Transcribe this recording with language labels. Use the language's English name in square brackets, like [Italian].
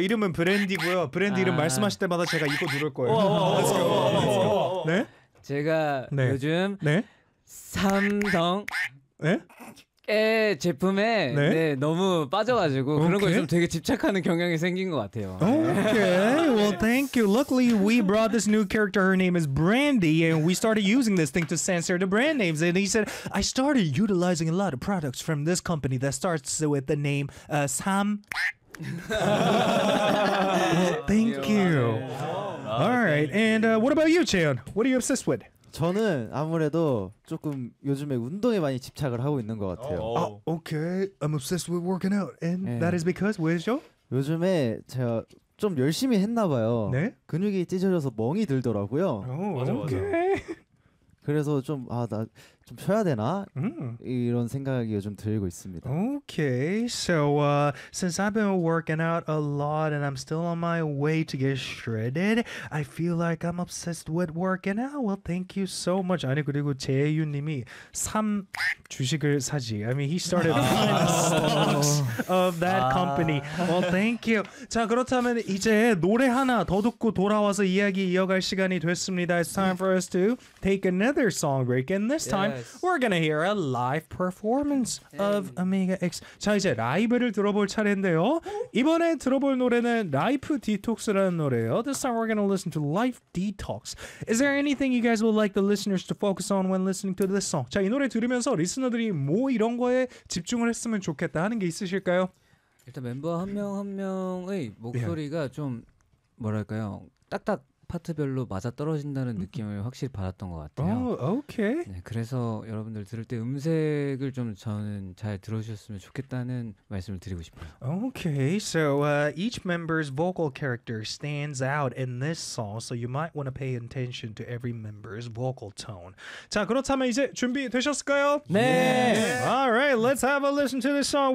[Korean] 이름은 브랜디고요. 브랜디 이름 말씀하실 때마다 제가 이거 누를 거예요. 네? 제가 요즘 삼성 네? 에 제품에 네, 너무 빠져가지고 오케이. 그런 거에 좀 되게 집착하는 경향이 생긴 것 같아요. [English] Okay, well, thank you. Luckily, we brought this new character. Her name is Brandy, and we started using this thing to censor the brand names. And he said, I started utilizing a lot of products from this company that starts with the name Sam. Well, thank you. All right, and what about you, Chaeyeon? What are you obsessed with? [Korean] 저는 아무래도 조금 요즘에 운동에 많이 집착을 하고 있는 것 같아요. [English] 아, okay. I'm obsessed with working out. And [Korean] 네. [English] that is because, [Korean] 왜죠? 요즘에 제가 좀 열심히 했나 봐요. 네? 근육이 찢어져서 멍이 들더라고요. 오, 맞아, 맞아. 그래서 좀, 아, 나 좀 쉬어야 되나? 이런 생각이 요즘 들고 있습니다. [English] Okay, so since I've been working out a lot and I'm still on my way to get shredded, I feel like I'm obsessed with working out. Well, thank you so much. [Korean] 아니, 그리고 재유님이 삼 주식을 사지. [English] I mean, he started buying stocks of that company. Well, thank you. [Korean] 자, 그렇다면 이제 노래 하나 더 듣고 돌아와서 이야기 이어갈 시간이 됐습니다. [English] It's time for us to take another song break, and this time we're gonna hear a live performance of Omega X. [Korean] 자 이제 라이브를 들어볼 차례인데요. 이번에 들어볼 노래는 Life Detox라는 노래예요. [English] This time we're gonna listen to Life Detox. Is there anything you guys would like the listeners to focus on when listening to this song? [Korean] 자 이 노래 들으면서 리스너들이 뭐 이런 거에 집중을 했으면 좋겠다 하는 게 있으실까요? 일단 멤버 한 명 한 명의 목소리가 좀 뭐랄까요? 딱딱 파트별로 맞아 떨어진다는 느낌을 확실히 받았던 것 같아요. 오, 오케이. 네, 그래서 여러분들 들을 때 음색을 좀 저는 잘 들어주셨으면 좋겠다는 말씀을 드리고 싶어요. [English] 오케이. So each member's vocal character stands out in this song, so you might want to pay attention to every member's vocal tone. [Korean] 자, 그렇다면 이제 준비 되셨을까요? 네. [English] All right, let's have a listen to this song.